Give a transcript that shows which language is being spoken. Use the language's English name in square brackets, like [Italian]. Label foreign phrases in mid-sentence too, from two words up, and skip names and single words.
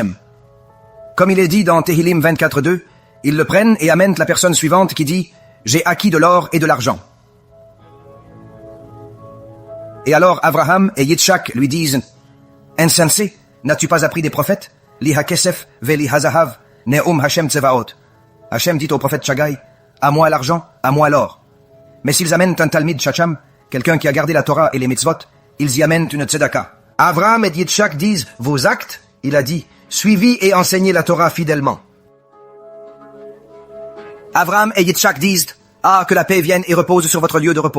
[French] » Comme il est dit dans Tehillim 24.2, ils le prennent et amènent la personne suivante qui dit « J'ai acquis de l'or et de l'argent. » Et alors Avraham et Yitzhak lui disent « Insensé, n'as-tu pas appris des prophètes? [Hebrew] לי הכסף ולי הזהב נאם השם צבאות. [French] » Hachem dit au prophète Shagai « À moi l'argent, à moi l'or. » Mais s'ils amènent un [Hebrew] תלמיד חכם, [French] quelqu'un qui a gardé la Torah et les mitzvot, ils y amènent une tzedaka. Avraham et Yitzhak disent « Vos actes ?» Il a dit « Suivis et enseignez la Torah fidèlement. » Avraham et Yitzhak disent « Ah, que la paix vienne et repose sur votre lieu de repos.